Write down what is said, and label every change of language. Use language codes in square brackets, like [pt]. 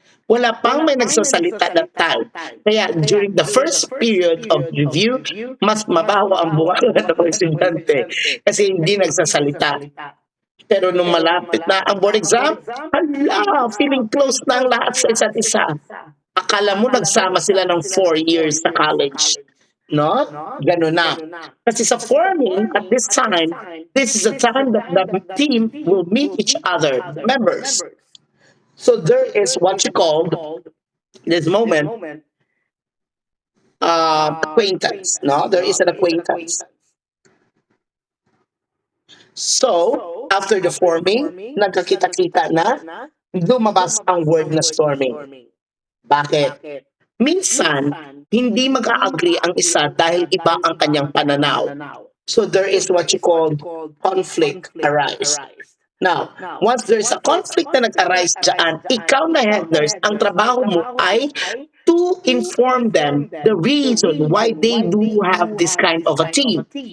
[tl] Wala pang may nagsasalita [en] that time. [tl] Kaya [en] during the first period of review, [tl] mas mabaho ang bunga ng mga estudyante kasi hindi nagsasalita. Pero nung malapit na ang board exam, hala, feeling close na ang lahat sa isa't isa. Akala mo nagsama sila ng 4 years sa college. No? Ganun na. Kasi sa [en] forming, at this time, this is the time that the team will meet each other, members. So there is what you call this moment acquaintance. No, there is an acquaintance. So after the forming, [tl] nagkakita-kita na, lumabas ang word na storming. Bakit? Minsan, hindi mag-a-agree ang isa dahil iba ang kanyang pananaw. [en] So there is what you call conflict arise. Now, once there's a conflict [tl] na nag-arise dyan, ikaw na [en] head nurse, [tl] ang trabaho mo ay [en] to inform them the reason why they do have this kind of a team.